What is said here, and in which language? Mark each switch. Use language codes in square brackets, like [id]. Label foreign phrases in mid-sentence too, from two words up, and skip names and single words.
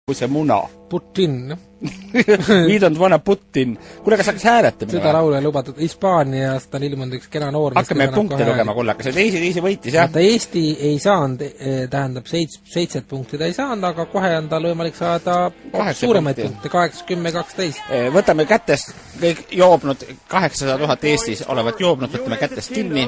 [et] kui see muna. Putin. [en] We don't wanna Putin. [et] Kuule, kas hakkas hääletamine? Seda laulu ei lubatud. Hispaaniast on ilmunud üks kena noor. Hakkame punkte lugema, kullakas. Teisi võitis, jah? Eesti ei saanud, tähendab 7 punkti ta ei saanud, aga kohe on tal võimalik saada suuremaid punkte, 8, 10, 12. Võtame kätest kõik joobnud, 800 000 Eestis olevat joobnud, võtame kätest kinni.